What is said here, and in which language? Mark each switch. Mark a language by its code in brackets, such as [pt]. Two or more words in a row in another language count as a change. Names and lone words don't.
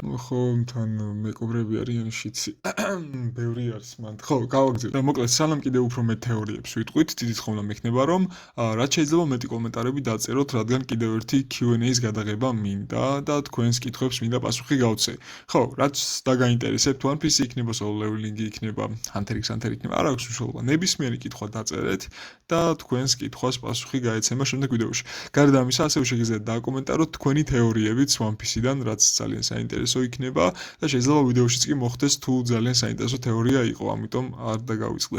[ka] ხო, თან მეკობრები არიან შიცი. ბევრი არის მანდ. ხო, გავაგზავნე. და მოკლედ, სანამ კიდევ უფრო მეტ თეორიებს ვიტყვით, დიდით ხომ მექნება რომ რაც შეიძლება მეტი კომენტარები დაწეროთ, რადგან კიდევ ერთი Q&A-ის გადაღება მინდა და თქვენს კითხვებს მინდა პასუხი გავცე. ხო, რაც დაგაინტერესებთ, One Piece იქნება, Solo Leveling იქნება, Hunter x Hunter იქნება, არ აქვს მნიშვნელობა. ნებისმიერი კითხვა დაწერეთ და თქვენს კითხვას პასუხი გაეცემა შემდეგ ვიდეოში. გარდა ამისა, ასევე შეგიძლიათ დააკომენტაროთ თქვენი თეორიებიც One Piece-დან, რაც ძალიან საინტერესო იქნება და შეიძლება ვიდეოშიც კი მოხდეს თუ ძალიან საინტერესო თეორია იყო, ამიტომ არ დაგავიწყდეთ.